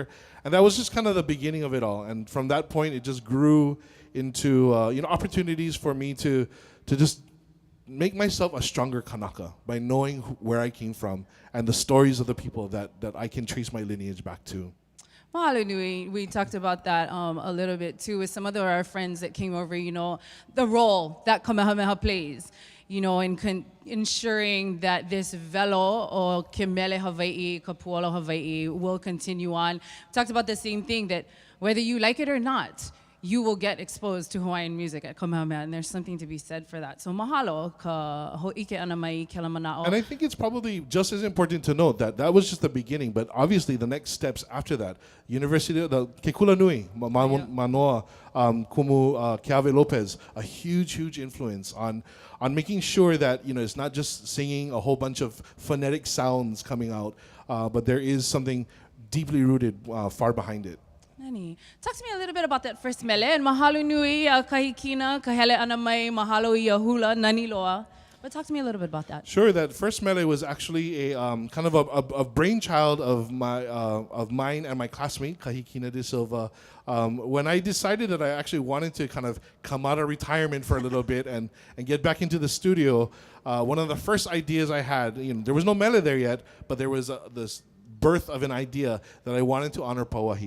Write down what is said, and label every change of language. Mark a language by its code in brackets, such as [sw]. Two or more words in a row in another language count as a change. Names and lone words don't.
[en] And that was just kind of the beginning of it all. And from that point, it just grew into opportunities for me to just make myself a stronger Kanaka by knowing where I came from and the stories of the people that I can trace my lineage back to. [haw] Mahalo nui. [en] We talked about that a little bit too with some of our friends that came over, the role that Kamehameha plays you know, in ensuring that this velo or [haw] ke mele Hawaii, ka puala Hawaii [en] will continue on. We talked about the same thing, that whether you like it or not, you will get exposed to Hawaiian music at Kamehameha, and there's something to be said for that. [haw] So mahalo ka ho'ike ana mai ke la mana'o. [en] And I think it's probably just as important to note that that was just the beginning, but obviously the next steps after that, University of the Kekula Nui, Manoa, Kumu Keave Lopez, a huge influence on making sure that, you know, it's not just singing a whole bunch of phonetic sounds coming out, but there is something deeply rooted far behind it. [haw] Nani. [en] Talk to me a little bit about that first mele. [haw] And mahalo nui kahikina, kahele ana mai, mahalo ia hula, nani loa. [en] But talk to me a little bit about that. Sure, that first mele was actually a kind of a brainchild of mine and my classmate, Kahikina De Silva. When I decided that I actually wanted to kind of come out of retirement for a little bit and get back into the studio, one of the first ideas I had, you know, there was no mele there yet, but there was this birth of an idea that I wanted to honor Pauahi.